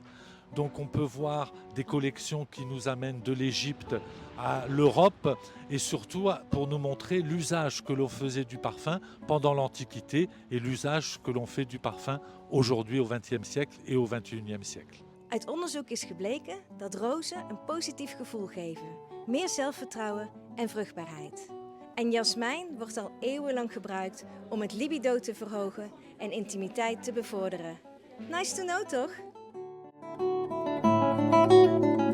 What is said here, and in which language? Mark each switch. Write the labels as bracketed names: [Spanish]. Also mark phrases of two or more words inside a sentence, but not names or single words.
[French] Donc on peut voir des collections qui nous amènent de l'Égypte à l'Europe et surtout pour nous montrer l'usage que l'on faisait du parfum pendant l'Antiquité et l'usage que l'on fait du parfum aujourd'hui au XXe siècle et au XXIe siècle. [Dutch] Uit onderzoek is gebleken dat rozen een positief gevoel geven, meer zelfvertrouwen en vruchtbaarheid. En jasmijn wordt al eeuwenlang gebruikt om het libido te verhogen en intimiteit te bevorderen. [English] Nice to know, toch?